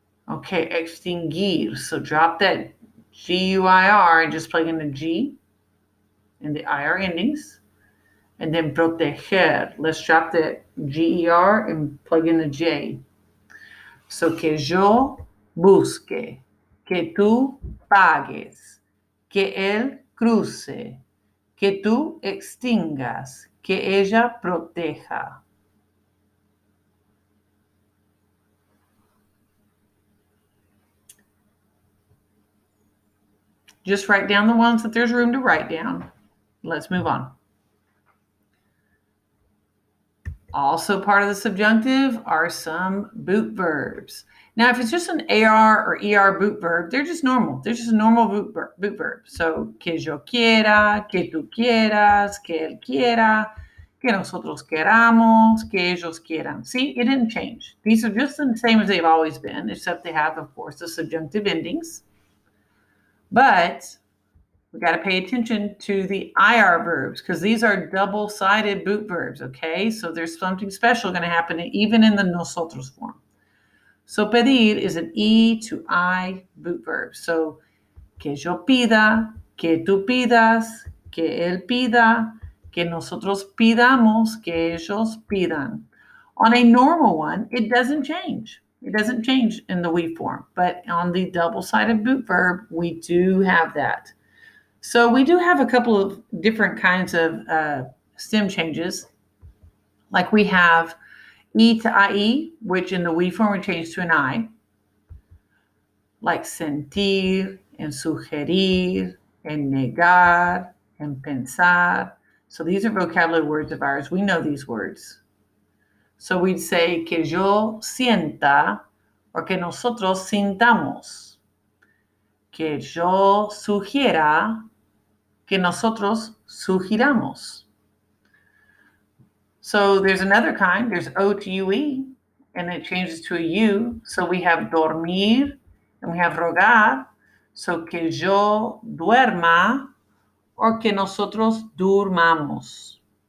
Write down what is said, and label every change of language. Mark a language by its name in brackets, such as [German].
[English] Okay, extinguir. So drop that GUIR and just plug in the G and the IR endings. And then proteger. Let's drop the GER and plug in the J. [Spanish] So que yo busque, que tú pagues, que él cruce, que tú extingas, que ella proteja. [English] Just write down the ones that there's room to write down. Let's move on. Also part of the subjunctive are some boot verbs. Now, if it's just an AR or ER boot verb, they're just normal. They're just a normal boot verb. [Spanish] So, que yo quiera, que tú quieras, que él quiera, que nosotros queramos, que ellos quieran. [English] See, it didn't change. These are just the same as they've always been, except they have, of course, the subjunctive endings. But we got to pay attention to the IR verbs because these are double-sided boot verbs, okay? So there's something special going to happen even in the nosotros form. So pedir is an E to I boot verb. [Spanish] So que yo pida, que tú pidas, que él pida, que nosotros pidamos, que ellos pidan. [English] On a normal one, it doesn't change. It doesn't change in the we form. But on the double-sided boot verb, we do have that. So we do have a couple of different kinds of stem changes. Like we have E to IE, which in the we form we change to an I, like sentir, en sugerir, en negar, en pensar. So these are vocabulary words of ours. We know these words. So we'd say [Spanish] que yo sienta [English] or [Spanish] que nosotros sintamos. Que yo sugiera, que nosotros sugiramos. [English] So there's another kind. There's O to UE, and it changes to a U. So we have dormir, and we have rogar. [Spanish] So que yo duerma, or que nosotros durmamos.